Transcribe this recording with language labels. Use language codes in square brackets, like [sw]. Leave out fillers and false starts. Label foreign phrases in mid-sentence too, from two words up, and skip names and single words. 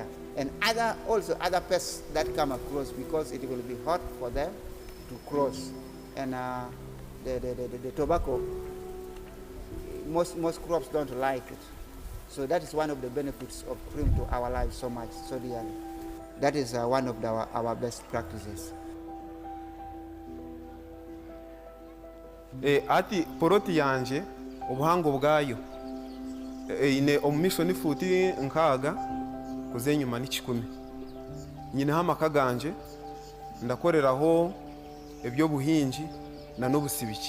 [en] And also other pests that come across, because it will be hot for them to cross. And the tobacco, most crops don't like it. So that is one of the benefits of CRAIM to our lives so much, so dearly. That is one of our best practices. [nyn] Ati poroti yanje obuhango bwayo ine omumisho ni futi nkaga kuzenyuma ni 10. nyineho amaka ganje ndakoreraho eby'obuhingi na n'obusibiki.